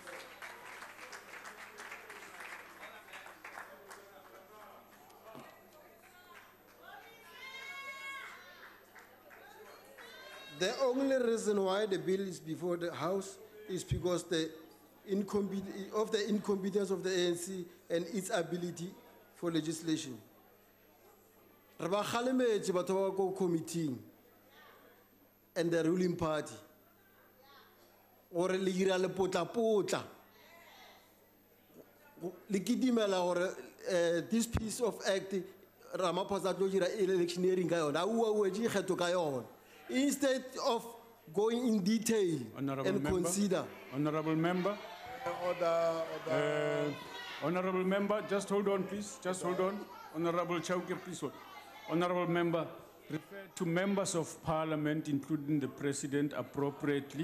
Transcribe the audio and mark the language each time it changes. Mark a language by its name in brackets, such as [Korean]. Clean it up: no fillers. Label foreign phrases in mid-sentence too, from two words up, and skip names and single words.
[English] The only reason why the bill is before the House is because of the incompetence of the ANC and its ability for legislation. [Northern Sotho] Re ba kgalemetše batho ba ko [English] committing and the ruling party [Northern Sotho] gore le dira lepotlapotla le kidimela gore [English] this piece of act [Northern Sotho] Ramaphosa tlo dira electioneering ka yona a uaetše kgetho ka yona [English] instead of going in detail and consider. Honorable member. Honorable member, just hold on, please. Just hold on. Honorable Chauke, please hold. Honorable member, refer to members of parliament, including the president, appropriately.